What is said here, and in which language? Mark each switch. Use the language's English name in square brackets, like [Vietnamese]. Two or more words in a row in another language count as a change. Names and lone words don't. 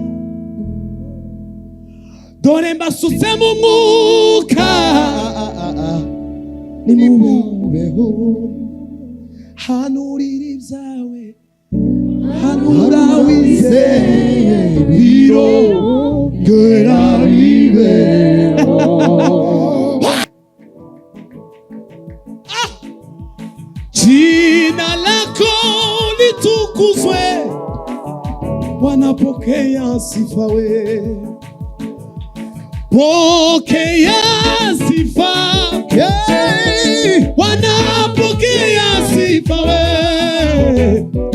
[Kinyarwanda] dore mbasutse mu mwuka, nimumbeho hanurira ibyawe, hanura wizeye birongera bibeho. [Swahili] Jina lako litukuzwe, wanapokea sifa we, pokea sifa, wanapokea sifa we.